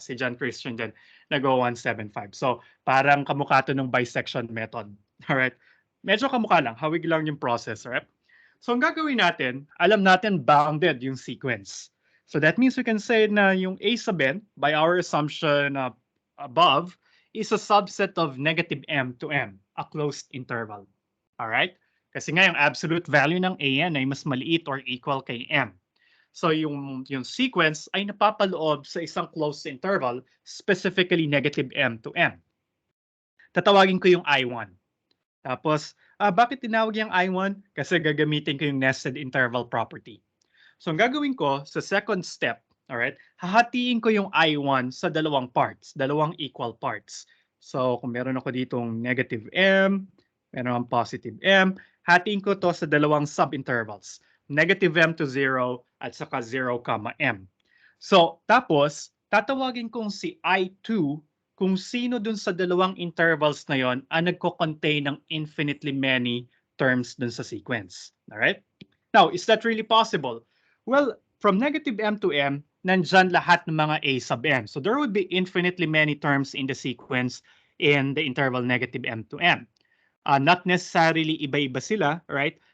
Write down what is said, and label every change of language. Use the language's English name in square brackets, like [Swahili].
[Filipino] Si John Christian din nag-175. So parang kamukha to ng bisection method. Alright? Medyo kamukha lang. Hawig lang yung process, right? So ang gagawin natin, alam natin bounded yung sequence. [English] So that means we can say [Filipino] na yung [English] A sub n, by our assumption above, is a subset of negative m to m, a closed interval. Alright? [Filipino] Kasi nga yung absolute value ng an ay mas maliit or equal kay m. So yung sequence ay napapaloob sa isang closed interval, specifically negative m to m. Tatawagin ko yung I1. Tapos, bakit tinawag yung I1? Kasi gagamitin ko yung nested interval property. So ang gagawin ko sa second step, alright, hahatiin ko yung I1 sa dalawang parts, dalawang equal parts. So kung meron ako ditong negative m, meron akong positive m, hatiin ko to sa dalawang subintervals, negative m to 0 at saka 0, m. So tapos, tatawagin kong si I2 kung sino dun sa dalawang intervals na yon ang nagko-contain ng infinitely many terms dun sa sequence. [English] Alright? Now, is that really possible? Well, from negative m to m, nandyan lahat ng mga a sub n. So there would be infinitely many terms in the sequence in the interval negative m to m. Not necessarily [Filipino] iba-iba sila, [English] right?